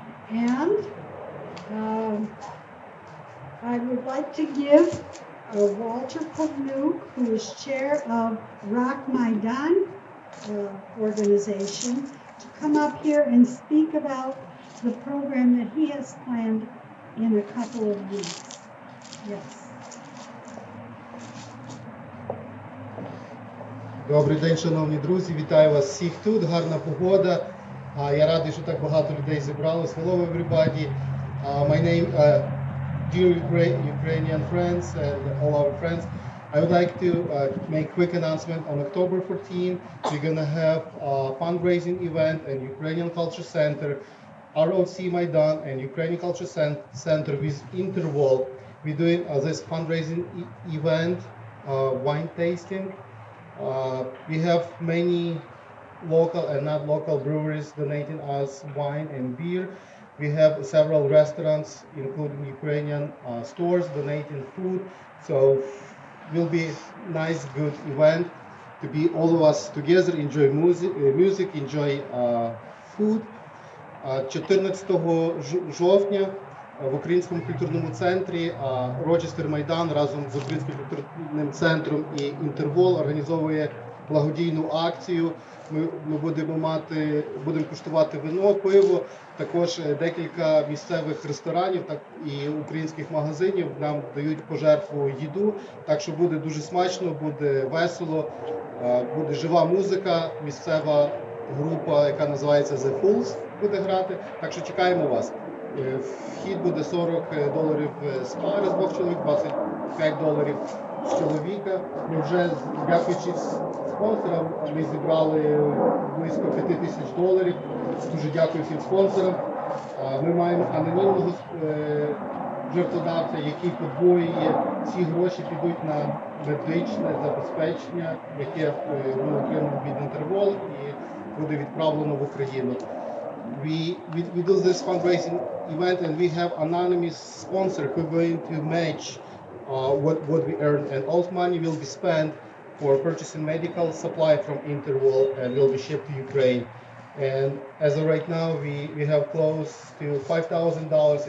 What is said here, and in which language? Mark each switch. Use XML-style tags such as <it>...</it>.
<en>And I would like to give Walter Pognuc, who is chair of Rock Maidan organization, to come up here and speak about the program that he has planned in a couple of weeks. Yes.</en> <uk>Добрий день, шановні друзі, вітаю вас всіх тут, гарна погода. Я радий, що так багато людей зібралось.</uk> <en>Hello everybody. My name, dear Ukrainian friends and all our friends, I would like to make a quick announcement. On October 14, we're going to have a fundraising event at Ukrainian Culture Center, ROC Maidan and Ukrainian Culture Center with Interval. We're doing this fundraising event, wine tasting. We have many local and not local breweries donating us wine and beer. We have several restaurants, including Ukrainian stores, donating food. So it will be a nice, good event to be all of us together, enjoy music, enjoy food.</en> <uk>14 жовтня в Українському культурному центрі Рочестер Майдан разом з Українським культурним центром і Інтервол організовує благодійну акцію. Ми будемо куштувати вино, пиво, також декілька місцевих ресторанів і українських магазинів нам дають пожертву їду, так що буде дуже смачно, буде весело, буде жива музика, місцева група, яка називається The Fools, буде грати, так що чекаємо вас. Вхід буде $40 з пари з двох чоловік, $25 з чоловіка. Ми вже, дякуючи спонсорам, ми зібрали близько $5000. Дуже дякую всім спонсорам. Ми маємо анонімного жертводавця, який подвоює, ці гроші підуть на медичне забезпечення, яке ми отримали від Інтервол і буде відправлено в Україну.</uk> <en>We do this fundraising event and we have anonymous sponsor who are going to match what we earn, and all money will be spent for purchasing medical supply from Interwol and will be shipped to Ukraine. And as of right now, we have close to $5,000.</en>